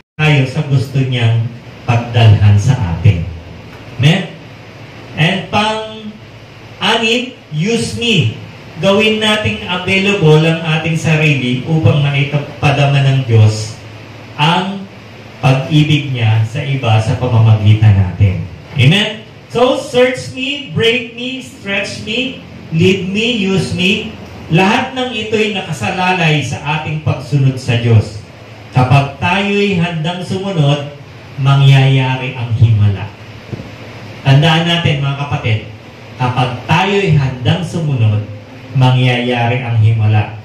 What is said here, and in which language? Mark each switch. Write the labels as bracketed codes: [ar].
[tl] Tayo sa gusto niyang pagdalhan sa atin. Amen? [en] And pang-anim, use me. [tl] Gawin nating available ang ating sarili upang maitapadama ng Diyos ang pag-ibig niya sa iba sa pamamagitan natin. Amen? [en] So, search me, break me, stretch me, lead me, use me. [tl] Lahat ng ito'y nakasalalay sa ating pagsunod sa Diyos. Kapag tayo'y handang sumunod, mangyayari ang himala. Tandaan natin mga kapatid, kapag tayo'y handang sumunod, mangyayari ang himala.